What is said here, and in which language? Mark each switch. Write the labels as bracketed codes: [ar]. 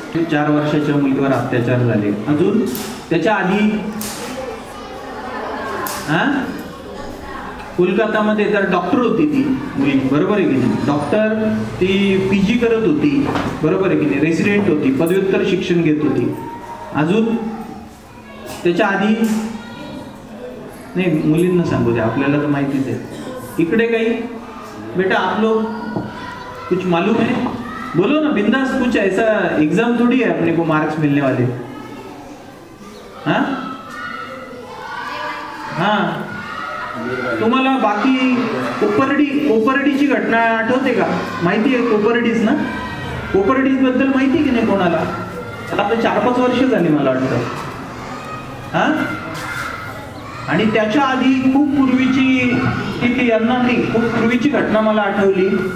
[mr] 4 वर्षाच्या मुलीवर अत्याचार झाले. अजून त्याच्या आधी कोलकातामध्ये तर डॉक्टर होती ती मुलगी, बरोबर आहे की नाही? डॉक्टर, ती PG करत होती, बरोबर आहे की नाही? रेसिडेंट होती, पदव्युत्तर शिक्षण घेत होती. अजून त्याच्या आधी नाही, मुलींना सांगू द्या, आपल्याला तर माहितीच आहे. इकडे काही [hi] बेटा आप लोग कुछ मालूम है? बोलो ना बिंदास. कुछ ऐसा एग्जाम थोड़ी है अपने को मार्क्स मिलने वाले. [mr] हाँ हाँ, तुम्हाला बाकी कोपर्डीची घटना आठवते का? माहिती आहे कोपर्डीज ना? कोपर्डीज बद्दल माहिती की नाही कोणाला? आता 4-5 वर्ष झाली मला वाटतं. हा, आणि त्याच्या आधी खूप पूर्वीची ती यांना नाही, खूप पूर्वीची घटना मला आठवली.